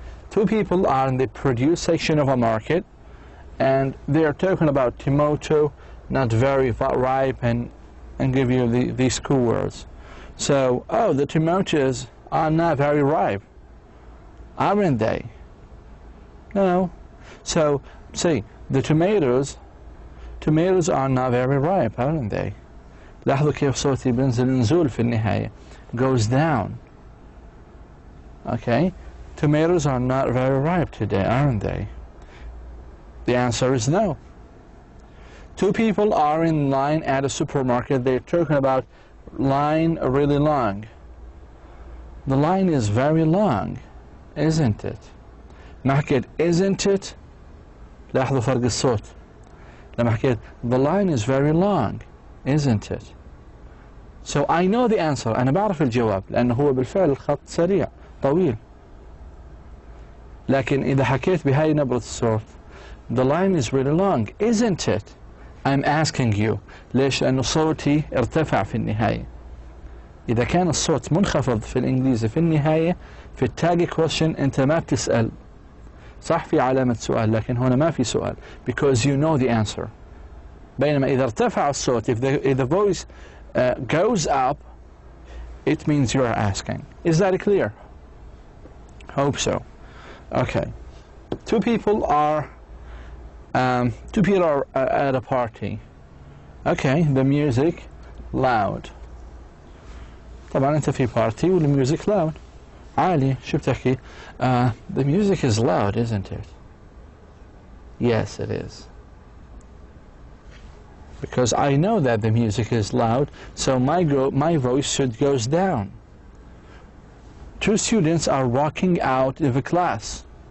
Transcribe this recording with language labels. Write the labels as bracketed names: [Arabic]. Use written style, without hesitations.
[English] Two people are in the produce section of a market, and they are talking about tomato, not very ripe, and give you these cool words. So, oh, the tomatoes are not very ripe, aren't they? No. So, see, the tomatoes are not very ripe, aren't they? [Arabic] لاحظوا كيف صوتي بينزل نزول في النهاية. [English] Goes down. Okay? Tomatoes are not very ripe today, aren't they? The answer is no. Two people are in line at a supermarket. They're talking about line really long. The line is very long, isn't it? [Arabic] ما حكيت [English] isn't it. [Arabic] لاحظوا فرق الصوت. لما حكيت [English] the line is very long, isn't it? So I know the answer. [Arabic] أنا بعرف الجواب لأنه هو بالفعل الخط سريع طويل. لكن إذا حكيت بهاي نبرة الصوت [English] the line is really long, isn't it? I'm asking you. [Arabic] ليش؟ لأنه صوتي ارتفع في النهاية. إذا كان الصوت منخفض في الإنجليزي في النهاية في التاج question أنت ما بتسأل. صح في علامة سؤال لكن هنا ما في سؤال [English] because you know the answer. [Arabic] بينما إذا ارتفع الصوت [English] if the voice goes up it means you are asking. Is that clear? Hope so. Okay. Two people are at a party. Okay, the music loud. [Arabic] طبعا أنت في party والmusic loud. عالي شو بتحكي؟ [English] The music is loud, isn't it? Yes, it is. because I know that the music is loud, so my voice should goes down. Two students are walking out of a class.